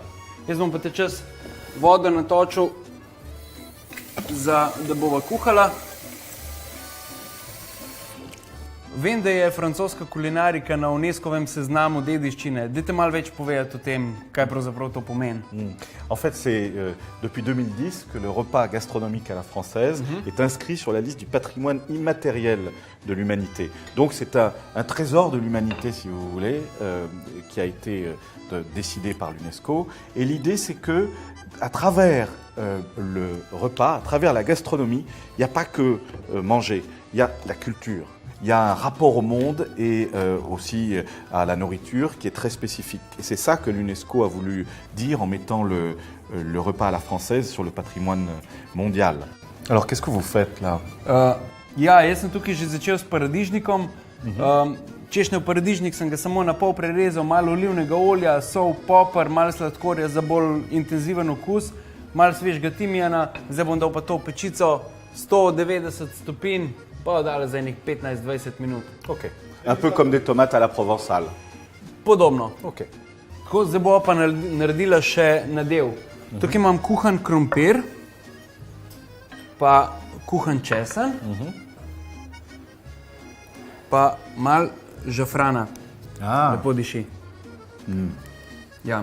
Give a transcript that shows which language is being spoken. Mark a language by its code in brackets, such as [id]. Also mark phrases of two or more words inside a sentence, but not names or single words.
[sl] Jaz bom pa te čas vodo natočil, da bova kuhala. Vem, da je francoska kulinarika na UNESCO-vem seznamu dediščine. Dajte malo več povedati o tem, kaj pravzaprav to pomeni. [fr] En fait, c'est depuis 2010 que le repas gastronomique à la française est inscrit sur la liste du patrimoine immatériel de l'humanité. Donc c'est un trésor de l'humanité, si vous voulez, qui a été décidé par l'UNESCO. Et l'idée, c'est que à travers le repas, à travers la gastronomie, il n'y a pas que manger, il y a la culture. Il y a un rapport au monde et aussi à la nourriture qui est très spécifique. Et c'est ça que l'UNESCO a voulu dire en mettant le repas à la française sur le patrimoine mondial. Alors, qu'est-ce que vous faites là? [sl] Ja, jaz sem tukaj že začel s paradižnikom. Češnjev paradižnik sem ga samo na pol prerezal, malo olivnega olja, sol, poper, malo sladkorja za bolj intenziven okus, malo svežega timijana, zdaj bom dal pa to v pečico 190 stopinj, pa dale za enih 15-20 minut. Ok. [fr] Un peu comme des tomates à la provençale. [sl] Podobno. Ok. Tako, zdaj bova pa naredila še nadev. Tukaj imam kuhan krompir, pa kuhan česen, pa malo žafrana. Lepo diši. Ja.